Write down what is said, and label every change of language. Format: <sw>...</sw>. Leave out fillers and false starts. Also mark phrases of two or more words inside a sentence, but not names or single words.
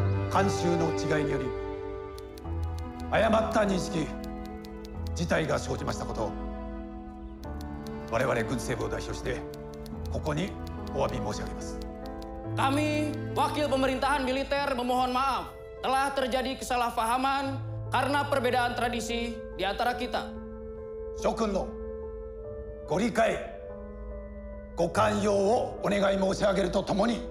<ja>慣習の違いにより誤った認識事態が生じましたことを我々軍政部を代表してここにお詫び申し上げます。</ja> <id>Kami, wakil pemerintahan militer memohon maaf telah terjadi kesalahpahaman karena perbedaan tradisi di antara kita.</id> <ja>諸君のご理解、ご寛容をお願い申し上げるとともに、</ja>